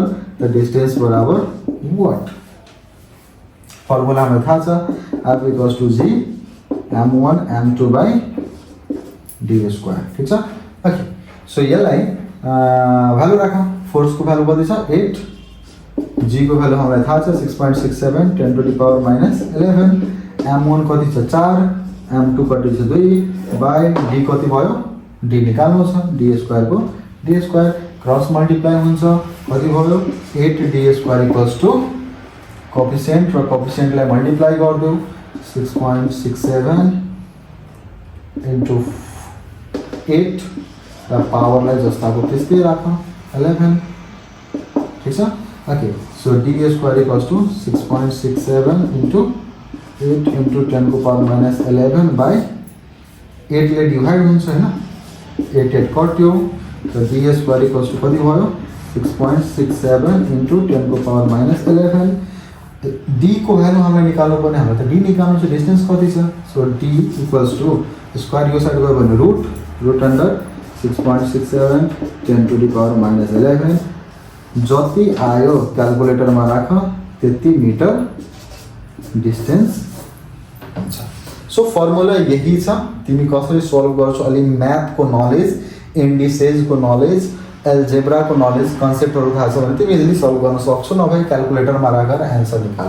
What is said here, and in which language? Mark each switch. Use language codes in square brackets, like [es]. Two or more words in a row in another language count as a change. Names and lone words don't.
[ne] त डिस्टेन्स बराबर वाट, फर्मुला हमें थाहा छ [en] F equals to g m1 m2 by d square. [ne] ठीक छ। [en] okay, so [ne] यसलाई भ्यालु राखौँ। फोर्स को भ्यालु कति छ 8, जी को भ्यालु हामीलाई थाहा छ 6.67 10 to [en] the power minus 11, [ne] m1 कति छ 4, m2 कति छ 2 बाई d कति भयो d निकाल्नु छ, d स्क्वायर को d स्क्वायर [en] cross multiply [ne] हुन्छ कति भयो [en] 8d square equals to coefficient [ne] र कोफिसिएन्टलाई मल्टिप्लाई गर्दियौ 6.67 into 8 र पावरलाई जस्ताको त्यस्तै राखौँ 11। ठीक छ। [en] okay, so d square equals to 6.67 into 8 into 10 [ne] को [en] power minus 11 by 8 [ne] ले डिवाइड हुन्छ हैन, 8 8 कट्यो। तो [en] d square equals to [ne] कति भयो 6.67 into 10 को [en] power minus 11. [ne] d को भ्यालु हामीले निकाल्नु पर्ने, हाम्रो त d निकाल्नु छ, डिस्टेन्स कति छ। [en] so d equals to square [ne] यो साइड गयो भने [en] root under 6.67 10 to the power minus 11 [ne] जति आयो क्यालकुलेटरमा राख त्यति मिटर डिस्टेन्स हुन्छ। सो फर्मुला यही छ। तिमी कसरी सल्भ गर्छौ, अलि म्याथ को नलेज, इन्डिसेज को नलेज, एल्जेब्रा को नलेज, कन्सेप्टहरु थाहा छ भने तिमी इजिली सल्भ गर्न सक्छौ, नभए क्यालकुलेटरमा राखेर आन्सर निकाल।